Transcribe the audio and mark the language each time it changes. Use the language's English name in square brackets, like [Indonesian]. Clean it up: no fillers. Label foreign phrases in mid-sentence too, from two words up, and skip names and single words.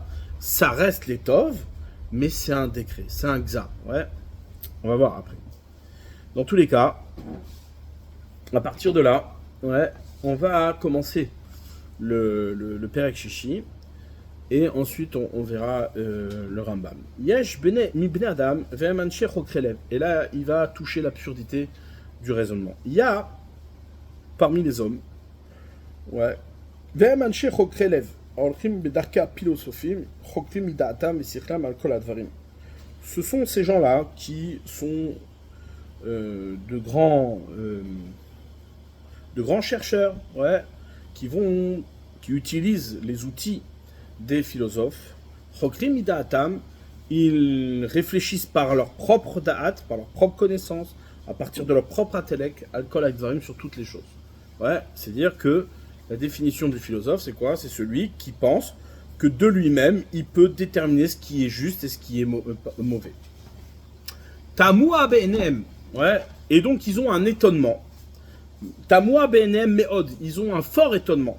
[French] Ça reste les tov, mais c'est un décret, c'est un xa, ouais. On va voir après. Dans tous les cas, à partir de là, ouais, on va commencer le [Hebrew] פרק שישי. [French] Et ensuite, on verra le Rambam. [Hebrew] יש מבני אדם והם אנשי חקר לב. [French] Et là, il va toucher l'absurdité du raisonnement. Il y a, parmi les hommes, ouais, [Hebrew] והם אנשי חקר לב, הולכים בדרך הפילוסופים, חוקרים מדעתם ושכלם על כל הדברים. [French] Ce sont ces gens-là qui sont de grands chercheurs, ouais, qui utilisent les outils des philosophes, [Hebrew] חוקרים מדעתם, [French] ils réfléchissent par leur propre da'at, par leur propre connaissance, à partir de leur propre intellect, [Hebrew] על כל הדברים, [French] sur toutes les choses. Ouais, c'est-à-dire que la définition du philosophe, c'est quoi? C'est celui qui pense que de lui-même, il peut déterminer ce qui est juste et ce qui est mauvais. [Hebrew] תמוה בעיניהם, [French] ouais, et donc ils ont un étonnement. [Hebrew] תמוה בעיניהם מאוד, [French] ils ont un fort étonnement.